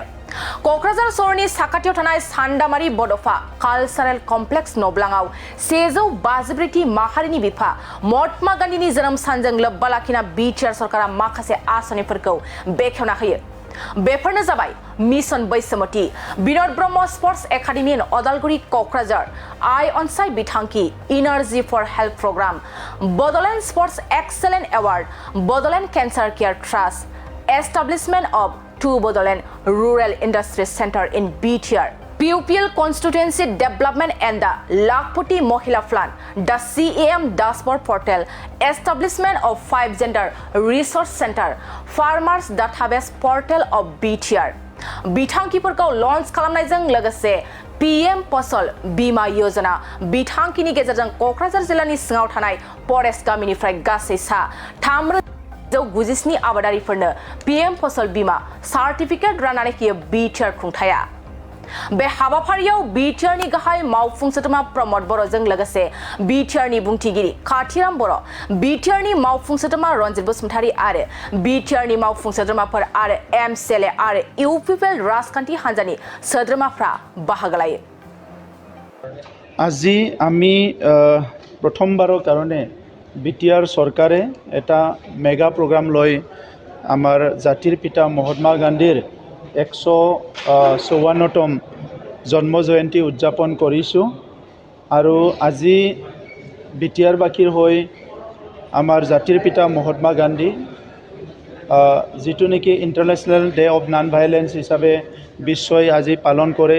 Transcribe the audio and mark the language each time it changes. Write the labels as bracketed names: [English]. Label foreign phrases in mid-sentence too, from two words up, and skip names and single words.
[Bodo] क'क्राझार सहरनि साखाथियाव थानाय सान्दामारि बड'फा कालचारेल कमप्लेक्स नब्लाङाव सेजौ बाजिब्रैथि माहारिनि बिफा महात्मा गान्धीनि जोनोम सानजों लोब्बा लाखिना BTR सरकारा माखासे आस'निफोरखौ बेखेवना होयो। बेफोरनो जाबाय मिशन बैसोमती, विनोद ब्रह्म स्पर्ट्स एकाडेमी इन अदालगुरि क'क्राझार, आइ अनसाय बिथांखि, इनार्जी फर हेल्थ प्रग्राम, बड'लेण्ड स्पर्ट्स एक्सेलेन्ट [English] award, Bodoland cancer care trust, establishment of 2 Bodoland Rural Industry Center in BTR, PUPL Constituency Development and the Lakpoti Mohila Fund, the CAM Dashboard Portal, establishment of 5 Gender Resource Center, Farmers Database Portal of BTR, [Bodo] बिथांखिफोरखौ लन्च खालामनायजों लोगोसे PM फसल बीमा योजना बिथांखिनि गेजेरजों क'क्राझार जिल्लानि सिङाव थानाय फरेस्ट गामिनिफ्राय गासै सा 397 आबादारिफोरनो PM फसल बीमा सार्टिफिकेट राननानै होयो BTR खुंथाया। बे हाबाफारियाव BTR नि गाहाय मावफुं सोद्रोमा प्रमद बर'जों लोगोसे BTR नि बुंथिगिरि खाथिराम बर', BTR नि मावफुं सोद्रोमा रनजित बसुमतारी आरो BTR नि मावफुं सोद्रोमाफोर आरो MCLA आरो UPPL राजखान्थि हान्जानि सोद्रोमाफ्रा बाहागो लायो। [Assamese] আজি আমি প্ৰথমবাৰৰ কাৰণে BTR চৰকাৰে এটা [English] mega program [Assamese] লৈ আমাৰ জাতিৰ পিতা মহাত্মা গান্ধীৰ 154তম জন্ম জয়ন্তী উদযাপন কৰিছোঁ আৰু আজি BTR বাকীৰ হৈ আমাৰ জাতিৰ পিতা মহাত্মা গান্ধী যিটো নেকি [English] International Day of Non Violence [Assamese] হিচাপে বিশ্বই আজি পালন কৰে।